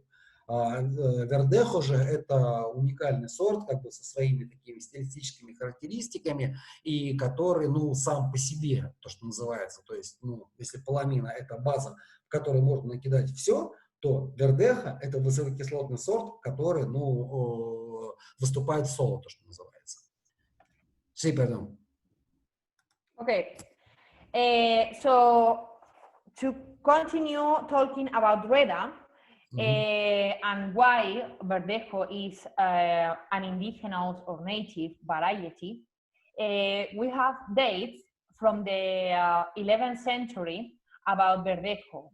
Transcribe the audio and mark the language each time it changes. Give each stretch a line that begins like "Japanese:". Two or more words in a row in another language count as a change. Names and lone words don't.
Russian: Вердехо же это уникальный сорт, как бы со своими такими стилистическими характеристиками, и который, ну, сам по себе, то, что называется, то есть, ну, если паламина это база, в которой можно накидать все, то Вердехо это высококислотный сорт, который, ну, выступает соло, то, что называется.
Spanish: Sí, perdón.
English: Okay, so to continue talking about Reda, and why Verdejo is an indigenous or native variety, we have dates from the 11th century about Verdejo.